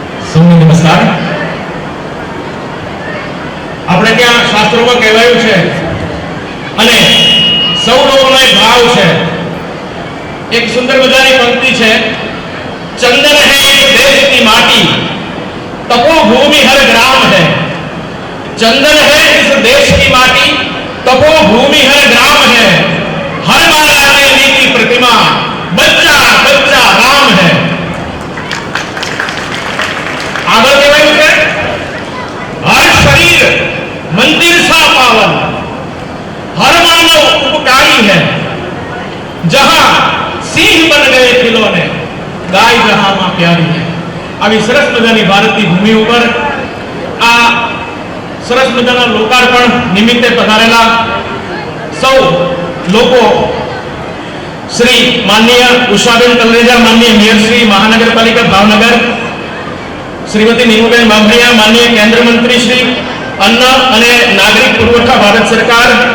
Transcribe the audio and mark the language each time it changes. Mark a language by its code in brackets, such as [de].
[gu] સૌને નમસ્કાર. આપણે ત્યાં શાસ્ત્રોમાં કહેવાયું છે અને સૌ લોકોનો એક ભાવ છે. એક સુંદર મજાની પંક્તિ છે, [hi] ચંદન है देश की माटी, तपोभूमि हर ग्राम है. चंदन है इस देश की माटी, तपोभूमि हर ग्राम है. हर माला देवी की प्रतिमा, बच्चा बच्चा राम है. [gu] આગળ કહેવાયું છે, [hi] हर शरीर मंदिर सा पावन, हर मानव उपकारी है. जहां सिंह बन गए खिलौने, गाय जहां मां प्यारी है. [gu] આવી સરસ મજાની ભારતની ભૂમિ ઉપર આ સરસ મજાના લોકાર્પણ નિમિત્તે પધારેલા સૌ લોકો શ્રી માનનીય ઉષાબેન તલરેજા, માનનીય મેયર શ્રી મહાનગરપાલિકા ભાવનગર, શ્રીમતી નીમુબેન બામભણિયા, માનનીય કેન્દ્ર મંત્રી શ્રી અન્ન અને નાગરિક પુરવઠા ભારત સરકાર